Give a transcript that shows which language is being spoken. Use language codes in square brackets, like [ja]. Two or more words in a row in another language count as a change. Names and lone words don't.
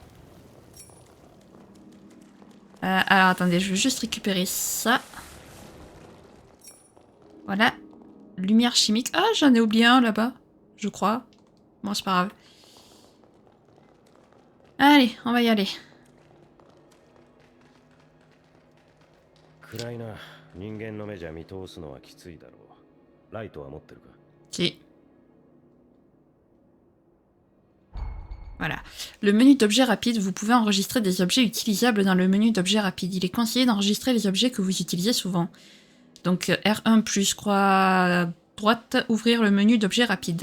[fr] Alors attendez, je veux juste récupérer ça. Voilà. Lumière chimique. Ah, j'en ai oublié un là-bas, je crois. Bon, c'est pas grave. Allez, on va y aller. [ja] 暗いな。人間の目じゃ見通すのはきついだろう。ライトは持ってるか？ [fr] Si. Voilà. Le menu d'objets rapides, vous pouvez enregistrer des objets utilisables dans le menu d'objets rapides. Il est conseillé d'enregistrer les objets que vous utilisez souvent. Donc R1 plus croix droite, ouvrir le menu d'objets rapides.